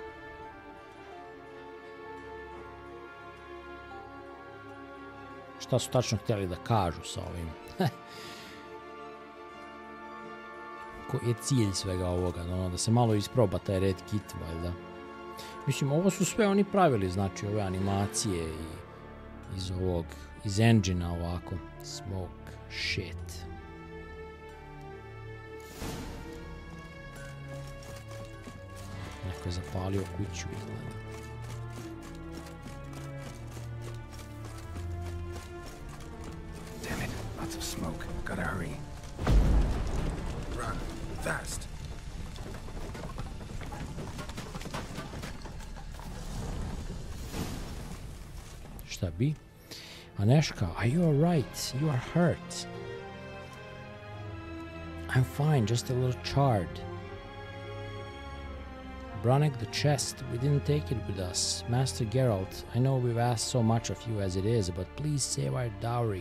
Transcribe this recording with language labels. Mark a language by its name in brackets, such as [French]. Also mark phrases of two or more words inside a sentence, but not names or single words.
[Bosnian] Šta su tačno htjeli da kažu sa ovim? Koji je cilj svega ovoga? Da se malo isproba taj [English] red kit, [Bosnian] valjda. Mislim, ovo su sve oni pravili, znači ove animacije iz engine-a ovako. [English] Smoke, shit. Neko je zapalio kuću, izgleda. Damn it, lots of smoke. Gotta hurry. Run, fast. [Bosnian] Šta bi? [English] Aneška, are you alright? You are hurt. I'm fine, just a little charred. Bronek the chest, we didn't take it with us. Master Geralt, I know we've asked so much of you as it is, but please save our dowry.